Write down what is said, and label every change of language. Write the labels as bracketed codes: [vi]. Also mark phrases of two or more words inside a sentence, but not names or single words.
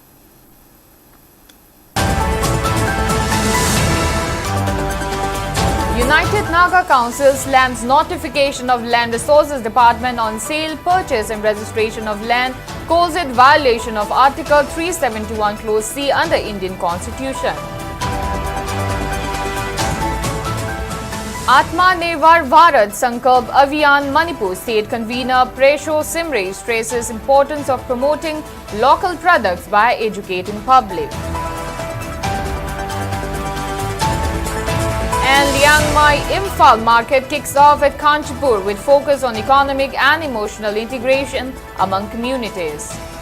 [en] United Naga Council slams notification of Land Resources Department on sale, purchase and registration of land, calls it violation of Article 371 Clause C under Indian Constitution. Atmanirbhar Bharat Sankalp Abhiyan Manipur State Convener Presho Simre stresses importance of promoting local products by educating public. And Liangmai Imphal market kicks off at Kanchipur with focus on economic and emotional integration among communities.